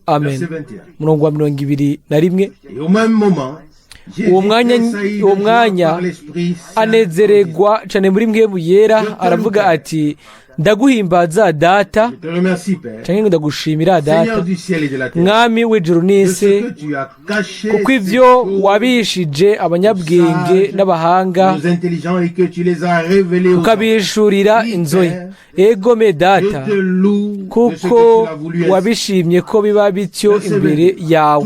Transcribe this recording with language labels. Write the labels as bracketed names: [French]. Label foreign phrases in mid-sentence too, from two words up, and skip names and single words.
[Rundi] Amen. Umurongo wa 21. Uwo mwanya anezererwa cyane muri mpwemu yera, aravuga ati, ndaguhimbaza Data, cyangwa ndagushimira Data, mwami w'ijuru n'isi, kuko ivyo wabishije abanyabwenge n'abahanga, ukabishurira inzoya. Egome Data, kuko wabishimye ko biba bityo imbere yawe.